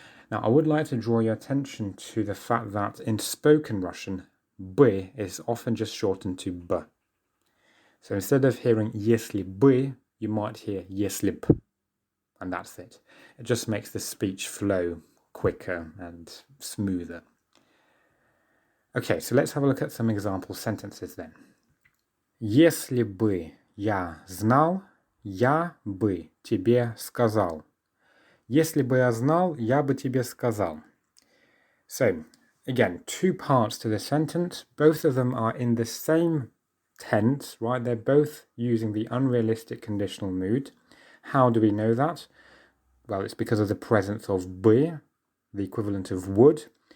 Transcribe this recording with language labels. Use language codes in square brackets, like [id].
[en] Now, I would like to draw your attention to the fact that in spoken Russian, бы is often just shortened to б. So instead of hearing [ru] если бы, [en] you might hear [ru] если б, [en] and that's it. It just makes the speech flow quicker and smoother. Okay, so let's have a look at some example sentences then. [ru] Если бы я знал, я бы тебе сказал. Если бы я знал, я бы тебе сказал. [en] So, again, two parts to the sentence. Both of them are in the same tense, right? They're both using the unrealistic conditional mood. How do we know that? Well, it's because of the presence of бы, the equivalent of would.